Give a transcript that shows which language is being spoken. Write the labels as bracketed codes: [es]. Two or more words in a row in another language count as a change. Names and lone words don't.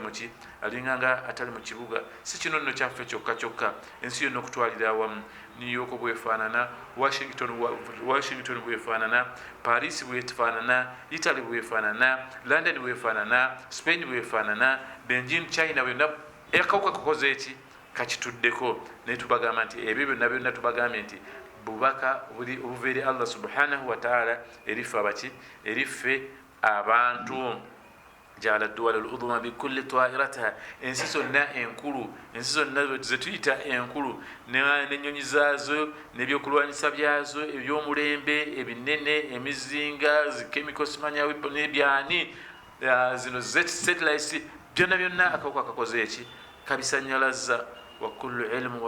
[lg] atali mu kibuga si kino nno kyaffe kyokka ensi yonna okutwalira awamu New York bwefaanana Washington bwefaanana Paris bwefaanana Italy bwefaanana London bwefaanana Spain bwefaanana Beijing China bwonna akawuka kakoze eki kakituddeko naye tubagamba nti ebyo byonna tubagambye nti bubaka obuva eri Allah [ar] سبحانه وتعالى [lg] eriffe abantu [ar] جعل الدول العظمى بكل طائراتها [lg] ensi zonna enkulu ensi zonna zetuyita enkulu n'ennyonyi zaazo n'ebyokulwanyisa byazo ebyomulembe ebinene emizinga chemical simanya weapon n'ebyani zino satellites byonna akawuka kakoze eki kabisanyalaza [ar] وكل علم